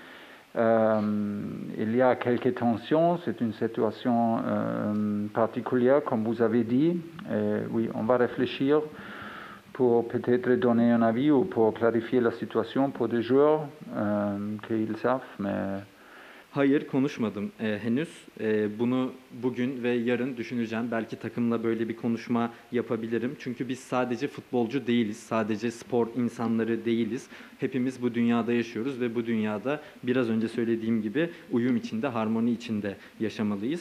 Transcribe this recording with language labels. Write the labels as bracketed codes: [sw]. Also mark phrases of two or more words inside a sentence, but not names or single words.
[fr] Il y a quelques tensions, c'est une situation particulière, comme vous avez dit. Et oui, on va réfléchir pour peut-être donner un avis ou pour clarifier la situation pour des joueurs qu'ils savent, mais [tr] Hayır, konuşmadım henüz. Bunu bugün ve yarın düşüneceğim. Belki takımla böyle bir konuşma yapabilirim. Çünkü biz sadece futbolcu değiliz, sadece spor insanları değiliz. Hepimiz bu dünyada yaşıyoruz ve bu dünyada biraz önce söylediğim gibi uyum içinde, harmoni içinde yaşamalıyız.